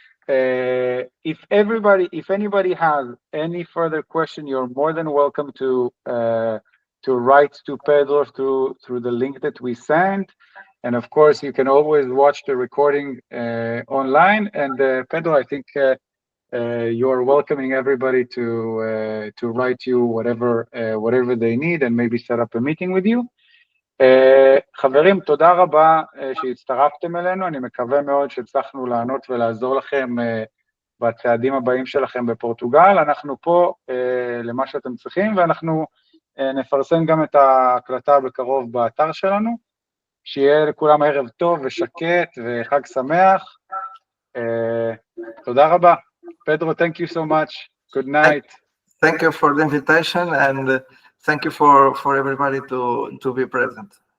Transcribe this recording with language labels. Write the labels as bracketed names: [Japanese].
[English] If anybody has any further question, you're more than welcome to write to Pedro through the link that we sent. And of course, you can always watch the recording online. And Pedro, I think you are welcoming everybody to write you whatever they need and maybe set up a meeting with you. [Hebrew] חברים, תודה רבה שהצטרפתם אלינו, אני מקווה מאוד שהצלחנו לענות ולעזור לכם בצעדים הבאים שלכם בפורטוגל. אנחנו פה למה שאתם צריכים, ואנחנו נפרסם גם את ההקלטה בקרוב באתר שלנו. שיהיה לכולם ערב טוב ושקט וחג שמח. תודה רבה. [English] Pedro, thank you so much. Good night. Thank you for the invitation, and thank you for everybody to be present.